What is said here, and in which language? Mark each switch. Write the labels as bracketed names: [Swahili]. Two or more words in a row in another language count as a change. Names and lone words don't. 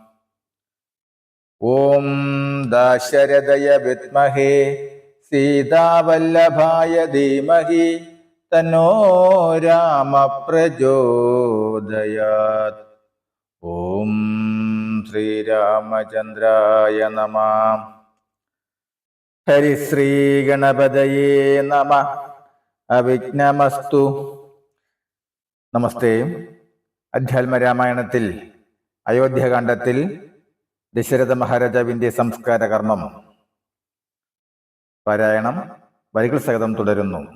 [Sanskrit] ॐ दाशरथय विद्महे सीतावल्लभाय धीमहि तन्नो राम प्रचोदयात्। ॐ श्रीरामचन्द्राय नमः। ഹരിശ്രീ ഗണപതയേ നമഃ. അവിഘ്നമസ്തു. നമസ്തേ. [Malayalam] അധ്യാത്മരാമായണത്തിൽ അയോധ്യാകാന്ഡത്തിൽ ദശരഥ മഹാരാജാവിന്റെ സംസ്കാര കർമ്മം പാരായണം വരികൾ സഹിതം തുടരുന്നു.